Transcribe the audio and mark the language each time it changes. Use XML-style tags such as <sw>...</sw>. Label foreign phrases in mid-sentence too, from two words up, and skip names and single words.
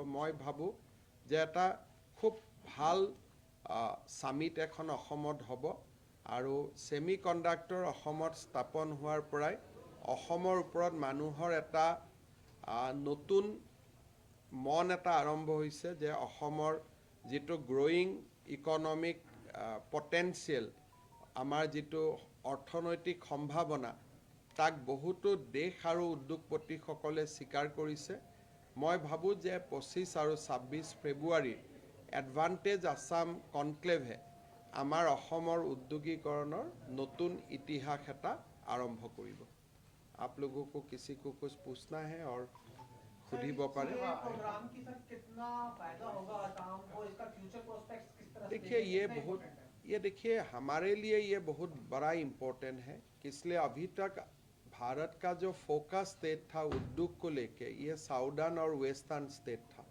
<as>মই ভাবোঁ যে এটা খুব ভাল সামিট এখন অসমত হ'ব আৰু ছেমি কণ্ডাক্টৰ অসমত স্থাপন হোৱাৰ পৰাই অসমৰ ওপৰত মানুহৰ এটা নতুন মন এটা আৰম্ভ হৈছে যে অসমৰ যিটো</as> <en>growing economic potential,</en> <as>আমাৰ যিটো অৰ্থনৈতিক সম্ভাৱনা তাক বহুতো দেশ আৰু উদ্যোগপতিসকলে স্বীকাৰ কৰিছে। মই ভাবোঁ যে 25 আৰু 26 ফেব্ৰুৱাৰীৰ এডভান্টেজ আসাম কনক্লেভে আমাৰ অসমৰ উদ্যোগীকৰণৰ নতুন ইতিহাস এটা আৰম্ভ কৰিব।</as> <hi>आप लोगों को किसी को कुछ पूछना है और खुद पारे। प्रोग्राम की सर कितना फायदा होगा आसाम को, इसका</hi> <en>future prospects</en> <hi>किस तरह से देखिए देखिए हमारे लिए ये बहुत बड़ा इम्पोर्टेंट है कि इसलिए अभी तक भारत का जो</hi> <en>focus state</en> <hi>था उद्योग को लेके ये साउदर्न और</hi> <en>western state</en> <hi>था।</hi>